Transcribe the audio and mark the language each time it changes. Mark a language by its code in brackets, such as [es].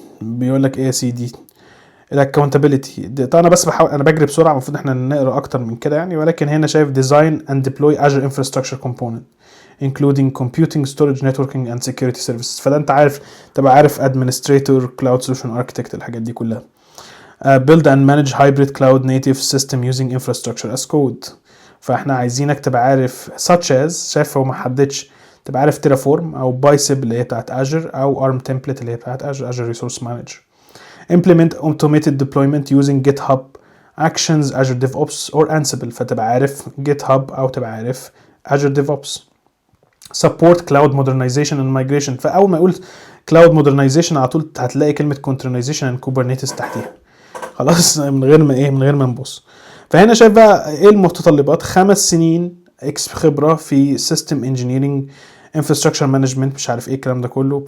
[ar] بيقول لك ايه يا سيدي؟ الاكونتابيلتي طبعا انا بس بحاول، انا بجري بسرعه، المفروض احنا نقرا اكتر من كده يعني، ولكن هنا شايف [en] design and deploy Azure infrastructure component including computing storage networking and security services. [ar] فده انت عارف، تبقى عارف administrator cloud solution architect الحاجات دي كلها. [en] build and manage hybrid cloud native system using infrastructure as code. [ar] فاحنا عايزينك تبقى عارف such as، شايف هو ما حددش، تبقى عارف تيرافورم او بايسب اللي هي بتاعت Azure او ARM template اللي هي بتاعت Azure Resource Manager. [en] implement automated deployment using GitHub Actions, Azure DevOps or Ansible. [ar] فتبقى عارف GitHub او تبقى عارف Azure DevOps. [en] support cloud modernization and migration. [ar] فاول ما يقول cloud modernization على طول هتلاقي كلمه [en] containerization and Kubernetes [ar] تحتيها، خلاص من غير ما ايه، من غير ما نبص. فهنا شايف بقى ايه المتطلبات: 5 سنين خبره في [en] system engineering infrastructure management [ar] مش عارف ايه الكلام ده كله.